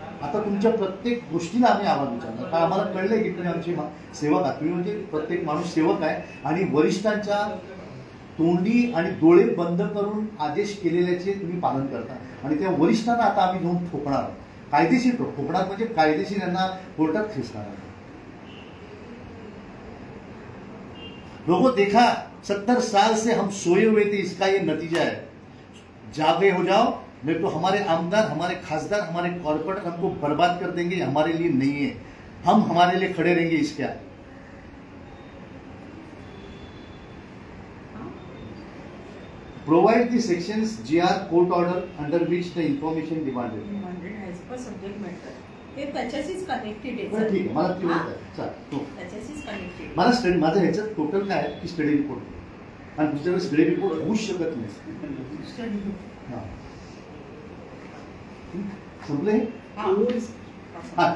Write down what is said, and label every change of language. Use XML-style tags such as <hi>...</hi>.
<mr>आता तुमच्या प्रत्येक गोष्टीला आम्ही आवाज उचलणार कारण आम्हाला कळलंय की तुम्ही आमचे सेवक आहात. तुम्ही म्हणजे प्रत्येक माणूस सेवक आहे आणि वरिष्ठांच्या तोंडी आणि डोळे बंद करून आदेश केलेल्याचे तुम्ही पालन करता आणि त्या वरिष्ठांना आता आम्ही घेऊन ठोकणार कायदेशीर ठोकणार म्हणजे कायदेशीर यांना कोर्टात खेचणार.</mr> <hi>लोगों देखा 70 साल से हम सोए हुए थे इसका ये नतीजा है. जागे हो जाओ नहीं तो हमारे आमदार हमारे खासदार हमारे कॉर्पोरेटर हमको बर्बाद कर देंगे. हमारे लिए नहीं है हम हमारे लिए खड़े रहेंगे इसके आगे.</hi> <en>Provide the sections GR court order under which the information demanded as per subject matter.</en> <mr>हे त्याच्याशीच कनेक्टेड आहे. ठीक आहे मला ती होत आहे चल त्याच्याशीच कनेक्टेड. मला स्टडी माझं ह्याच्यात टोटल काय आहे की स्टडी रिपोर्ट आणि तुमच्याकडे स्टडी रिपोर्ट होऊच शकत नाही. संपले हा</mr>